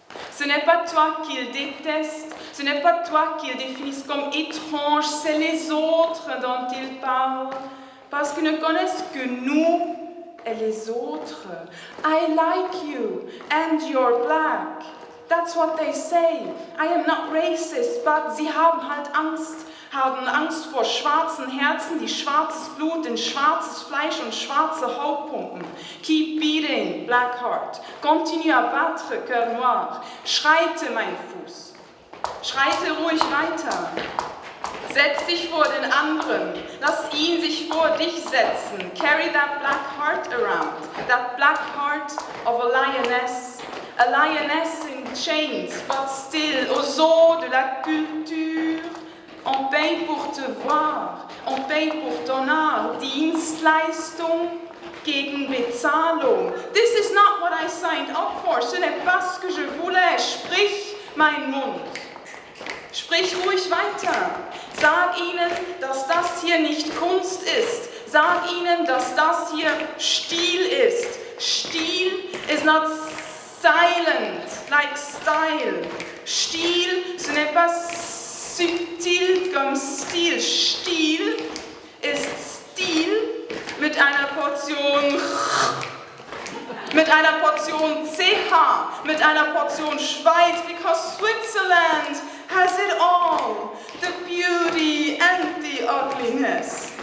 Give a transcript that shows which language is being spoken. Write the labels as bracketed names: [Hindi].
[French] Ce n'est pas toi qu'il déteste, ce n'est pas toi qu'il définisse comme étrange, c'est les autres dont il parle, parce qu'ils ne connaissent que nous et les autres. [English] I like you and you're black. That's what they say. I am not racist, but [German] sie haben halt Angst. Haben Angst vor schwarzen Herzen, die schwarzes Blut in schwarzes Fleisch und schwarze Haut pumpen. [English] Keep beating, black heart. [French] Continue à battre, cœur noir. [German] Schreite, mein Fuß. Schreite ruhig weiter. Setz dich vor den anderen. Lass ihn sich vor dich setzen. [English] Carry that black heart around. That black heart of a lioness. A lioness in chains, but still [French] au zoo de la culture. On paye pour te voir, on paye pour ton art, [German] Dienstleistung gegen Bezahlung. [English] This is not what I signed up for, [French] ce n'est pas ce que je voulais. [German] Sprich, mein Mund. Sprich ruhig weiter. Sag ihnen, dass das hier nicht Kunst ist. Sag ihnen, dass das hier Stil ist. [English] Stil is not silent, like style. [French] Stil, ce n'est pas subtil comme Stil. [German] Stil ist Stil mit einer Portion CH, mit einer Portion Schweiz, [English] because Switzerland has it all, the beauty and the ugliness.